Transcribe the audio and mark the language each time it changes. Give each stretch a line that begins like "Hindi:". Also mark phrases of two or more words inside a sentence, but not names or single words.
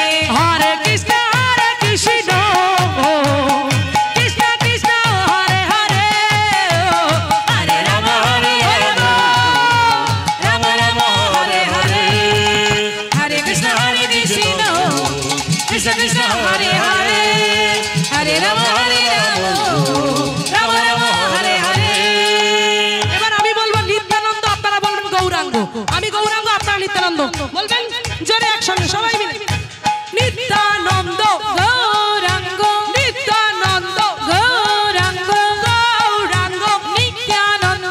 Sanskrit: হরে কৃষ্ণ কৃষ্ণ কৃষ্ণ হরে হরে, হরে রাম রাম রাম হরে হরে, হরে কৃষ্ণ কৃষ্ণ কৃষ্ণ হরে হরে, হরে রাম রাম রাম হরে হরে।
Bangla: এবার আমি বলবো নিত্যানন্দ, আপনারা বলবেন গৌরাঙ্গ। আমি গৌরাঙ্গ, আপনারা নিত্যানন্দ বলবেন জোরে একসঙ্গে সবাই মিলে। নিত্যানন্দ গৌরাঙ্গ নিত্যানন্দ গৌরাঙ্গ গৌরাঙ্গ নিত্যানন্দ